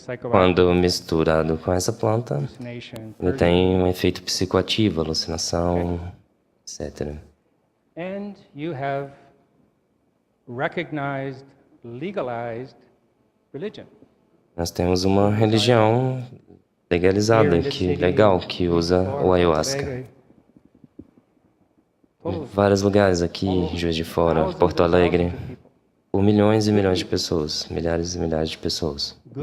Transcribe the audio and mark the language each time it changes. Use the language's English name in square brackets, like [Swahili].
[Portuguese] Quando misturado com essa planta, ele tem um efeito psicoativo, alucinação, etc. [English] And you have recognized, legalized religion. [Portuguese] Nós temos uma religião legalizada, legal, que usa o ayahuasca. Em vários lugares aqui, Juiz de Fora, Porto Alegre, por milhões e milhões de pessoas, milhares e milhares de pessoas.